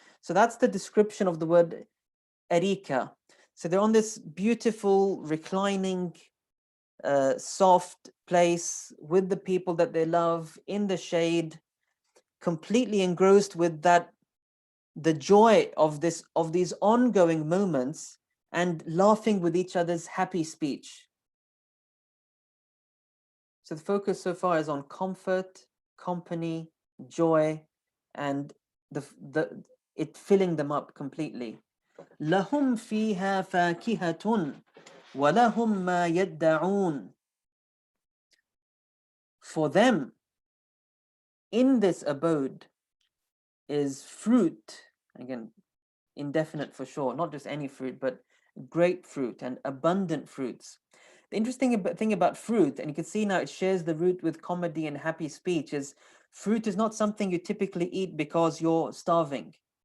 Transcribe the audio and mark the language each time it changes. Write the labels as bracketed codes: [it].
[en] So that's the description of the word arika. So they're on this beautiful, reclining, soft place with the people that they love in the shade, completely engrossed with the joy of these ongoing moments, and laughing with each other's happy speech. So the focus so far is on comfort, company, joy, and it filling them up completely. [ar] لهم فيها فاكهة ولهم ما يدعون. [en] For them, in this abode, is fruit. Again, indefinite for sure, not just any fruit, but great fruit and abundant fruits. The interesting thing about fruit, and you can see now it shares the root with comedy and happy speech, is fruit is not something you typically eat because you're starving.